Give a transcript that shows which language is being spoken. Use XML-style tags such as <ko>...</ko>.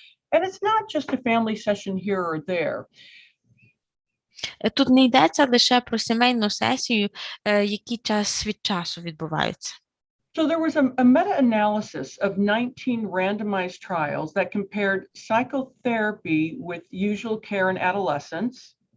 <en>And it's not just a family session here or there.</en> <uk>Тут не йдеться лише про сімейну сесію, які час від часу відбуваються.</uk> <en>So there was a meta-analysis of 19 randomized trials that compared psychotherapy with usual care in adolescents.</en>